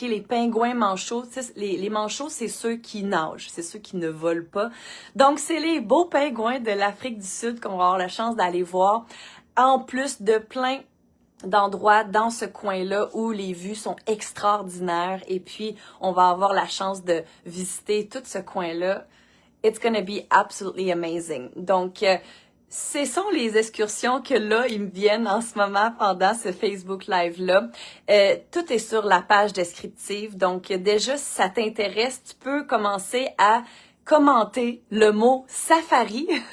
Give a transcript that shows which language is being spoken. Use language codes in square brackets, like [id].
[fr] Les pingouins manchots, les manchots, c'est ceux qui nagent, c'est ceux qui ne volent pas. Donc, c'est les beaux pingouins de l'Afrique du Sud qu'on va avoir la chance d'aller voir, en plus de plein d'endroits dans ce coin-là où les vues sont extraordinaires et puis on va avoir la chance de visiter tout ce coin-là. [en] It's gonna be absolutely amazing. [fr] Donc, ce sont les excursions que là, ils me viennent en ce moment pendant ce Facebook Live-là. Tout est sur la page descriptive. Donc, déjà, si ça t'intéresse, tu peux commencer à commenter le mot safari